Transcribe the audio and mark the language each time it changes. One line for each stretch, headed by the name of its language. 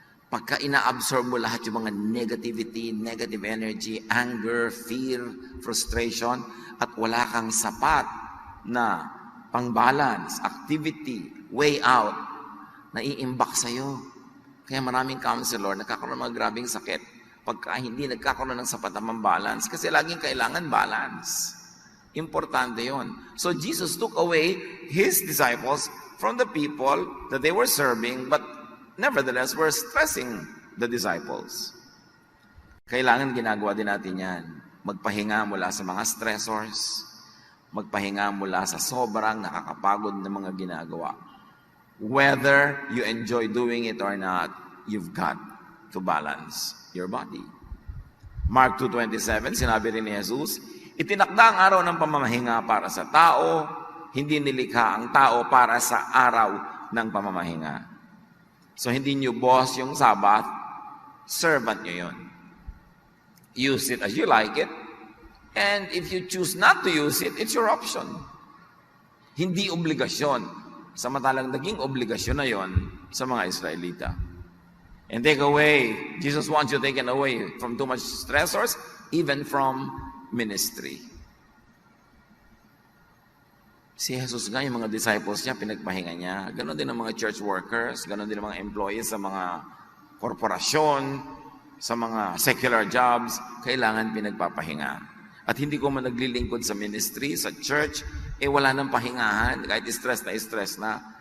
Filipino: Pagka ina-absorb mo lahat yung mga negativity, negative energy,
English: anger, fear, frustration,
Filipino: at wala kang sapat na pang-balance, activity, way out, naiimbak sa'yo. Kaya maraming counselor, nagkakaroon ng mga grabing sakit pagka hindi nagkakaroon ng sapat na balance. Kasi laging kailangan balance. Importante yon.
English: So Jesus took away His disciples from the people that they were serving, but nevertheless were stressing the disciples.
Filipino: Kailangan ginagawa din natin yan. Magpahinga mula sa mga stressors, magpahinga mula sa sobrang nakakapagod na mga ginagawa.
English: Whether you enjoy doing it or not, you've got to balance your body.
Filipino: Mark 2:27, sinabi rin ni Jesus, itinakda ang araw ng pamamahinga para sa tao, hindi nilikha ang tao para sa araw ng pamamahinga. So, hindi nyo boss yung Sabbath, servant nyo yun.
English: Use it as you like it, and if you choose not to use it, it's your option.
Filipino: Hindi obligasyon. Samantalang naging obligasyon na yon sa mga Israelita.
English: And take away, Jesus wants you taken away from too much stressors, even from ministry.
Filipino: Si Jesus nga, yung mga disciples niya, pinagpahinga niya. Ganon din ang mga church workers, ganon din ang mga employees sa mga korporasyon, sa mga secular jobs, kailangan pinagpapahinga. At hindi ko man naglilingkod sa ministry, sa church, wala nang pahingahan, kahit stress na.